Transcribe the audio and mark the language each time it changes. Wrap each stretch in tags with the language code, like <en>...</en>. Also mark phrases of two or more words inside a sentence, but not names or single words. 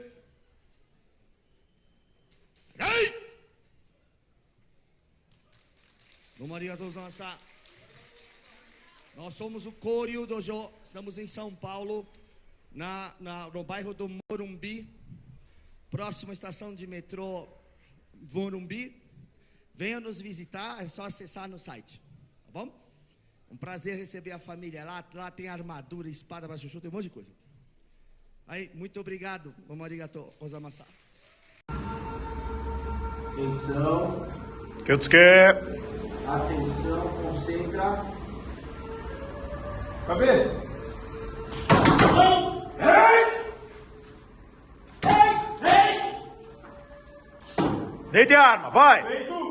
<ja>はい、どうもありがとうございました。</ja> <pt>Nós somos o Koryu Dojo, estamos em São Paulo, no bairro do Morumbi, próxima estação de metrô Morumbi. Venha nos visitar, é só acessar no site, tá bom? Um prazer receber a família lá. Lá tem armadura, espada, baixo, tem um monte de coisa. Aí, muito obrigado. Vamos</pt> <ja>ありがとう、ございます.</ja> <pt>Atenção. Kyotsuke. Atenção, concentra. Cabeça. Deite a arma, vai!</pt>